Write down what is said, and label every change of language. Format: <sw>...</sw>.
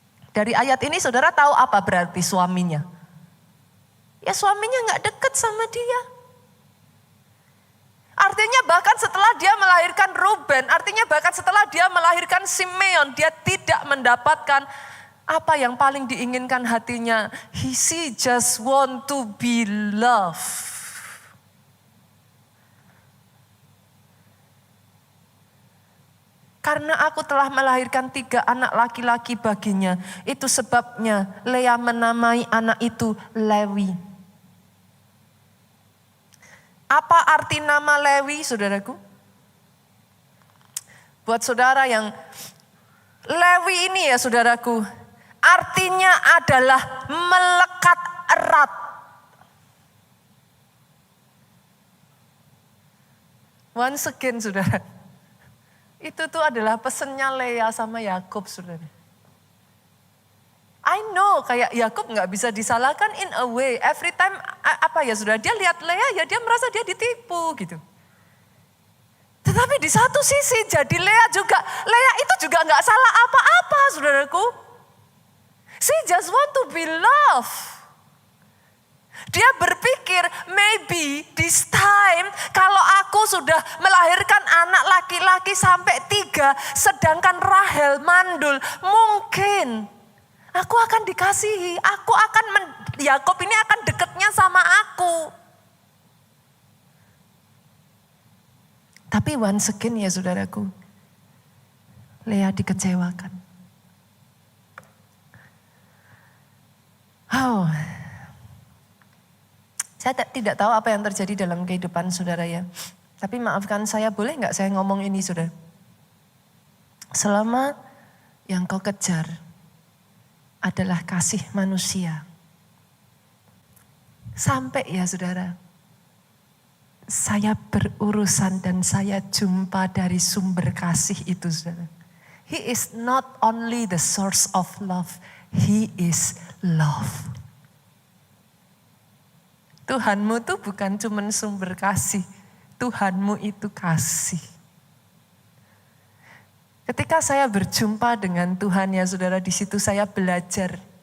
<id>Dari ayat ini saudara tahu apa berarti suaminya? Ya suaminya gak dekat sama dia. Artinya bahkan setelah dia melahirkan Ruben, artinya bahkan setelah dia melahirkan Simeon, dia tidak mendapatkan apa yang paling diinginkan hatinya.</id> <en>She just want to be loved.</en> <id>Karena aku telah melahirkan 3 anak laki-laki baginya. Itu sebabnya Lea menamai anak itu Lewi. Apa arti nama Lewi, saudaraku? Buat saudara yang Lewi ini ya saudaraku, artinya adalah melekat erat.</id> <en>Once again</en> <id>saudara, itu tuh adalah pesennya Lea sama Yakub saudara.</id> <en>I know</en> <id>kayak Yakub gak bisa disalahkan</id> <en>in a way. Every time</en> <id>apa ya saudara, dia lihat Lea ya dia merasa dia ditipu gitu. Tetapi di satu sisi jadi Lea itu juga gak salah apa-apa saudaraku.</id> <en>She just want to be loved.</en> <id>Dia berpikir</id> <en>maybe this time</en> <id>kalau aku sudah melahirkan anak laki-laki sampai 3 sedangkan Rahel mandul, mungkin aku akan dikasihi, Yakub ini akan dekatnya sama aku. Tapi</id> <en>once again</en> <id>ya saudaraku, Lea dikecewakan. Oh, saya tidak tahu apa yang terjadi dalam kehidupan saudara ya. Tapi maafkan saya, boleh nggak saya ngomong ini saudara? Selama yang kau kejar adalah kasih manusia. Sampai ya saudara, saya berurusan dan saya jumpa dari sumber kasih itu saudara.</id> <en>He is not only the source of love, He is love.</en> <id>Tuhanmu tuh bukan cuma sumber kasih, Tuhanmu itu kasih. Ketika saya berjumpa dengan Tuhan ya saudara, di situ saya belajar.</id>